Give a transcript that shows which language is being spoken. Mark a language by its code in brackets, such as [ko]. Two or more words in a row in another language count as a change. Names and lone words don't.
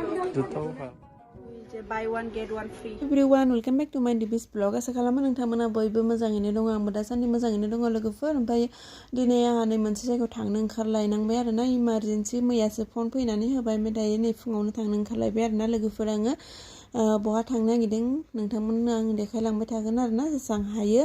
[en] buy one get one free. Everyone, welcome back to my DB's blog. [brx] आसा खालामो नोंथांमोना बयबो मोजाङैनो दङ। आंबो दासान्दि मोजाङैनो दङ लोगोफोर। ओमफ्राय दिनै आंहा नै मोनसे जायगायाव थांनो ओंखारलायनांबाय आरोना इमारजेन्सि मैयासो फन फैनानै होबाय। ओमफ्राय दायो नै फुङावनो थांनो ओंखारलायबाय आरोना लोगोफोर। आङो बहा थांनो नागिरदों नोंथांमोननो आं देखायलांबाय थागोन आरोना जेसेबां हायो।